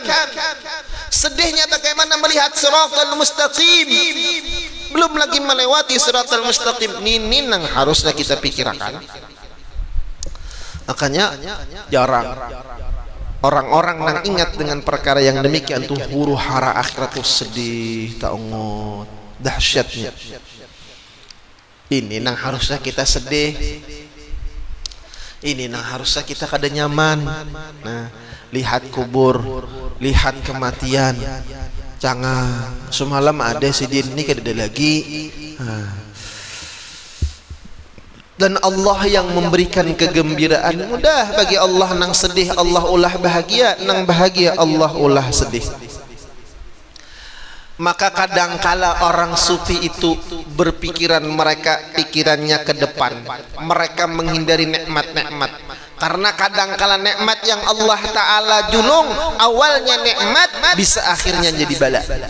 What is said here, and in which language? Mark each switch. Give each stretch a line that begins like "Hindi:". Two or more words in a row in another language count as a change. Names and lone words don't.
Indonesian: Sedihnya bagaimana melihat
Arabic: siratal mustaqim,
Indonesian: belum lagi melewati
Arabic: siratal mustaqim.
Indonesian: Ini yang harusnya kita pikirkan. Makanya jarang orang-orang yang ingat dengan perkara yang demikian tuh huru hara akhirat tuh sedih taungot dahsyatnya.
Banjar: Ini nang harusnya kita sedih, ini nang harusnya kita kada nyaman. Nah, lihat kubur, lihat kematian, jangan semalam ada sidin ini kada ada lagi.
Indonesian: Dan Allah yang memberikan kegembiraan.
Banjar: Mudah bagi Allah nang sedih Allah ulah bahagia, nang bahagia Allah ulah sedih.
Indonesian: Maka kadangkala orang sufi itu berpikiran mereka pikirannya ke depan. Mereka menghindari nikmat-nikmat. Karena kadangkala nikmat yang Allah Ta'ala julung, awalnya nikmat bisa akhirnya jadi bala.